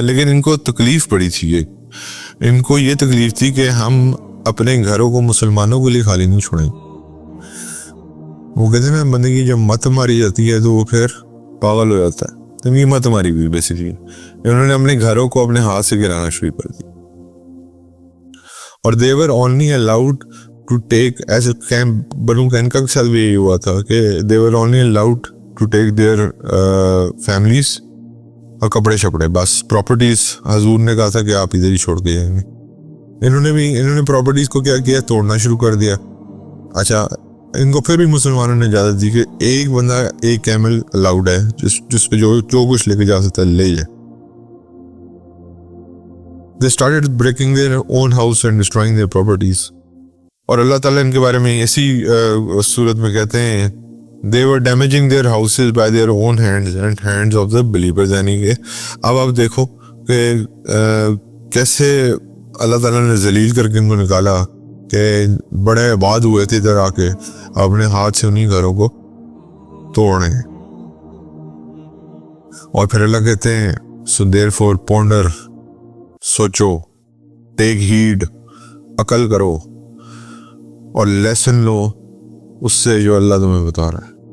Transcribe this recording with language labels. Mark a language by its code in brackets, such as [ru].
[ur] لیکن ان کو تکلیف پڑی تھی، ان کو یہ تکلیف تھی کہ ہم اپنے گھروں کو مسلمانوں کے لیے خالی نہیں چھوڑیں. وہ کہتے ہیں بندے کی جب مت ماری جاتی ہے تو وہ پھر پاگل ہو جاتا ہے. تو یہ مت ماری ہوئی بیسیکلی انہوں نے اپنے گھروں کو اپنے ہاتھ سے گرانا شروع کر دیا. اور [en] they were only allowed to take as a camp. [ur] بنو قینقاع کے ساتھ بھی یہی ہوا تھا کہ [en] they were only allowed to take their families [ur] اور کپڑے شپڑے، بس پراپرٹیز حضور نے کہا تھا کہ آپ ادھر ہی چھوڑ کے جائیں گے. انہوں نے پراپرٹیز کو کیا کیا، توڑنا شروع کر دیا. اچھا ان کو پھر بھی مسلمانوں نے اجازت دی کہ ایک بندہ ایک کیمل الاؤڈ ہے، جس پہ جو کچھ لے کے جا سکتا ہے لے جائے. [en] They started breaking their own house and destroying their properties. [ur] اور اللہ تعالیٰ ان کے بارے میں اسی صورت میں کہتے ہیں [en] they were damaging their houses by their own hands and hands of the believers. [ur] یعنی کہ اب آپ دیکھو کہ کیسے اللہ تعالیٰ نے ذلیل کر کے ان کو نکالا کہ بڑے آباد ہوئے تھے ادھر آ کے اپنے ہاتھ سے انہیں گھروں کو توڑنے. اور پھر اللہ کہتے ہیں [en] so therefore ponder، [ur] سوچو، ٹیک ہیڈ، عقل کرو اور لیسن لو اس سے جو اللہ تمہیں بتا رہا ہے.